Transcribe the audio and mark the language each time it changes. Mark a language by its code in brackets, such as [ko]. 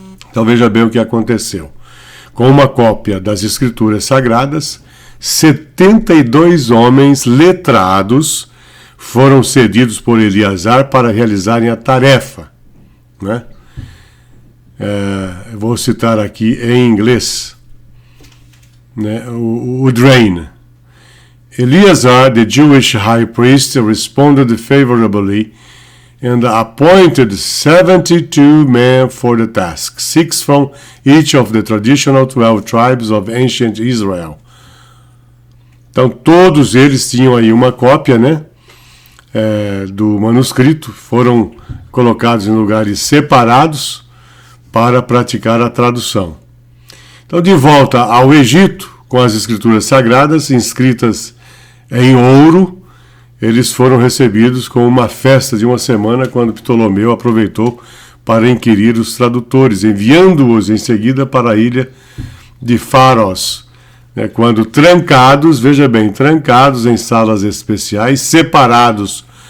[pt] Então veja bem o que aconteceu. Com uma cópia das Escrituras Sagradas, 72 homens letrados foram cedidos por Eleazar para realizarem a tarefa, né? Vou citar aqui em inglês, né, o Drain. [en] Eleazar, the Jewish high priest, responded favorably and appointed 72 men for the task, 6 from each of the traditional 12 tribes of ancient Israel. [pt] Então todos eles tinham aí uma cópia, né, do manuscrito, foram colocados em lugares separados para praticar a tradução. Então, de volta ao Egito, com as Escrituras Sagradas inscritas em ouro, eles foram recebidos com uma festa de uma semana, quando Ptolomeu aproveitou para inquirir os tradutores, enviando-os em seguida para a ilha de Faros, quando trancados, veja bem, trancados em salas especiais, separados